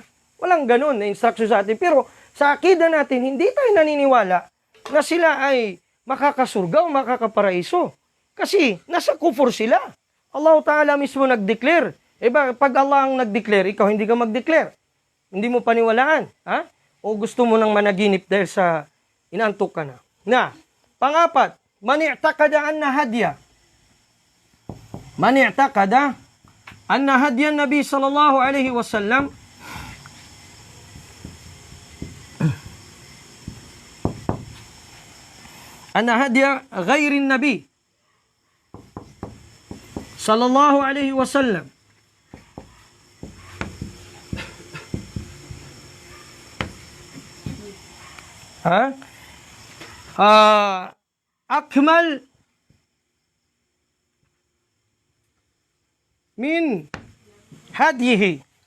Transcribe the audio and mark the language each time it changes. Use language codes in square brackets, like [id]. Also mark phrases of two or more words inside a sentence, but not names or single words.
[tl] Walang ganun na instruction sa atin. Pero sa akida natin, hindi tayo naniniwala na sila ay makakasurga o makakaparaiso. Kasi nasa kufur sila. [ar] الله تعالى [tl] mismo nag-declare. Pag Allah ang nag-declare, ikaw hindi ka mag-declare. Hindi mo paniwalaan. Ha? O gusto mo nang managinip dahil sa inantok ka na. [ar] Pangapat, من اعتقد أن هدي النبي صلى الله عليه وسلم أن هدي غير النبي صلى الله عليه وسلم أكمل من هديه